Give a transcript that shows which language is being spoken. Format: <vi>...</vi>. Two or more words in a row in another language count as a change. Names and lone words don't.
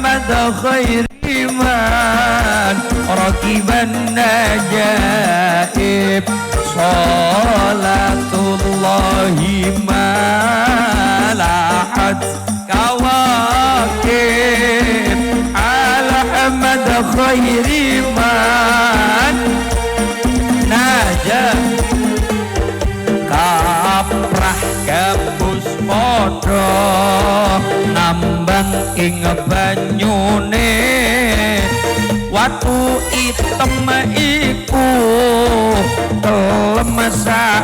<ar>خير من ركب النجائب صلاة الله ما لاحت كواكب على أحمد خير من najah</ar> <jv>kaprah gabus padha nambang ing banyune watu item iku kelem sak</jv>